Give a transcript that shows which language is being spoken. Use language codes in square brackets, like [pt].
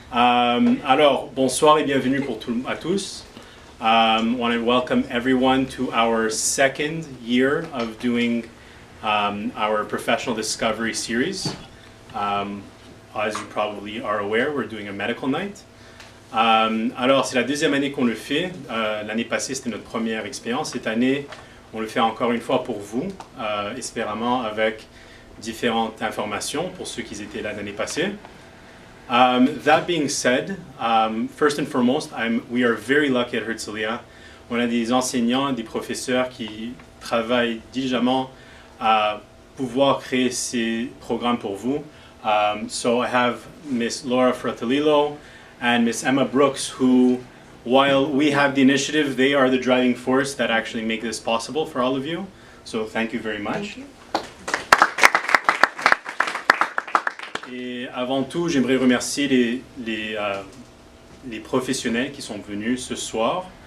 [fr] Alors, bonsoir et bienvenue à tous. [en] I want to welcome everyone to our second year of doing our professional discovery series. As you probably are aware, we're doing a medical night. [fr] Alors, c'est la deuxième année qu'on le fait. L'année passée, c'était notre première expérience. Cette année, on le fait encore une fois pour vous, espérément avec différentes informations pour ceux qui étaient là l'année passée. [en] That being said, first and foremost, we are very lucky at Herzliah. [fr] On a des enseignants, des professeurs qui travaillent diligemment à pouvoir créer ces programmes pour vous. [en] So I have Miss Laura Fratalillo and Miss Emma Brooks, who, while we have the initiative, they are the driving force that actually make this possible for all of you. So thank you very much. Thank you. [fr] Et avant tout, j'aimerais remercier les professionnels qui sont venus ce soir.